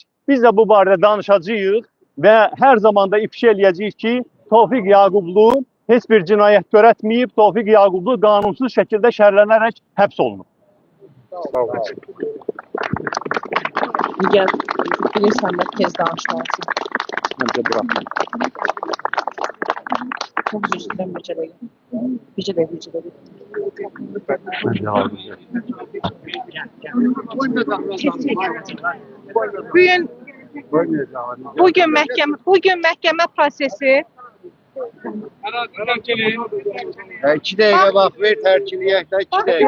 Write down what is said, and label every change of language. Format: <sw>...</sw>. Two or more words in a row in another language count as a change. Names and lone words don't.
<az>Biz də bu barədə danışacağıq və hər zaman da ifşa eləyəcəyik ki, Tofiq Yağublu heç bir cinayət törətməyib, Tofiq Yağublu qanunsuz şəkildə şərlənərək həbs olunub. Digər bilirsən də tez danışmalısın. Məncə bıraxın.</az> <tr>Çok üzüldüm bir de. Bir de.</tr> <az>Məncə hazır. Bugün məhkəmə prosesi 2 dəqiqə vaxt ver, tərkiləyək də 2 dəqiqə.</az>